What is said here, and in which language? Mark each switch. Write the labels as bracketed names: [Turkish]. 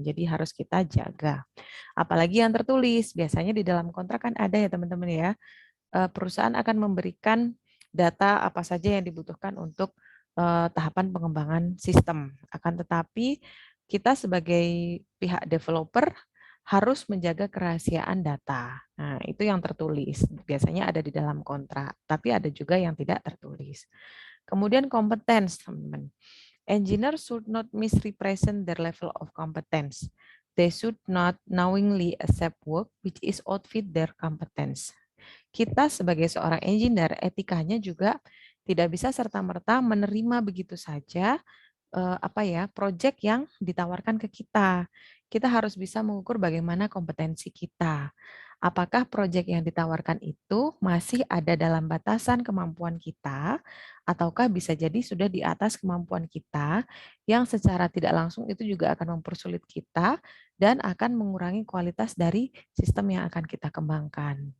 [Indonesian] Jadi harus kita jaga. Apalagi yang tertulis, biasanya di dalam kontrak kan ada ya teman-teman ya, perusahaan akan memberikan data apa saja yang dibutuhkan untuk tahapan pengembangan sistem. Akan tetapi kita sebagai pihak developer harus menjaga kerahasiaan data. Nah, itu yang tertulis. Biasanya ada di dalam kontrak, tapi ada juga yang tidak tertulis. Kemudian competence, teman-teman. [English] Engineers should not misrepresent their level of competence. They should not knowingly accept work which is outfit their competence. [Indonesian] Kita sebagai seorang engineer, etikanya juga tidak bisa serta-merta menerima begitu saja apa ya, project yang ditawarkan ke kita. Kita harus bisa mengukur bagaimana kompetensi kita. Apakah proyek yang ditawarkan itu masih ada dalam batasan kemampuan kita, ataukah bisa jadi sudah di atas kemampuan kita, yang secara tidak langsung itu juga akan mempersulit kita dan akan mengurangi kualitas dari sistem yang akan kita kembangkan.